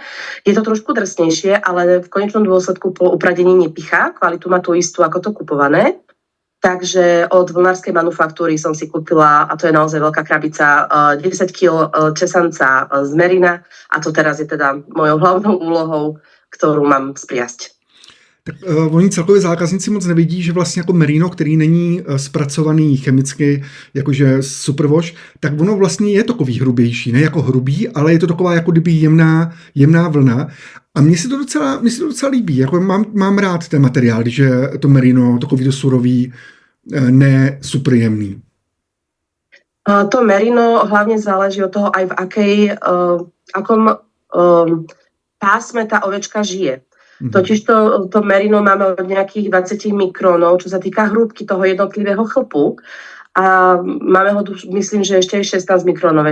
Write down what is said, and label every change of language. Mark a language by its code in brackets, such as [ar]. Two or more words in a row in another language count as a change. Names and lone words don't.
[sk] Je to trošku drsnejšie, ale v konečnom dôsledku po upradení nepichá, kvalitu má tú istú ako to kupované. Takže od vlnárskej manufaktúry som si kúpila, a to je naozaj veľká krabica, 10 kg česanca z Merina a to teraz je teda mojou hlavnou úlohou, kterou mám spriasť. [cs] Tak oni celkově zákazníci moc nevidí, že vlastně jako merino, který není zpracovaný chemicky, jakože superwash, tak ono vlastně je takový hrubější, ne jako hrubý, ale je to taková jako kdyby jemná vlna. A mně se to docela líbí, jako mám rád ten materiál, když je to merino takový to surový, ne super jemný. [sk] To merino hlavně záleží od toho, aj v akom pásme tá ovečka žije. Totiž to merino máme od nejakých 20 mikronov, čo sa týka hrúbky toho jednotlivého chlpu. A máme ho, myslím, že ešte aj 16 mikronové.